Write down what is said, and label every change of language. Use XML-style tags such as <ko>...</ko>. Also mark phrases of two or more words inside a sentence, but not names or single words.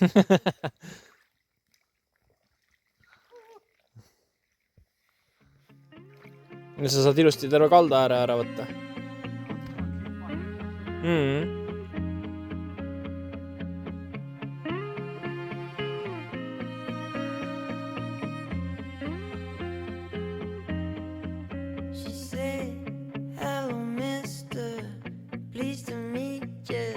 <et>Ja sa saad ilusti terve kalda ääre ära võtta.</et> <en>She said, hello mister, pleased to meet you.</en>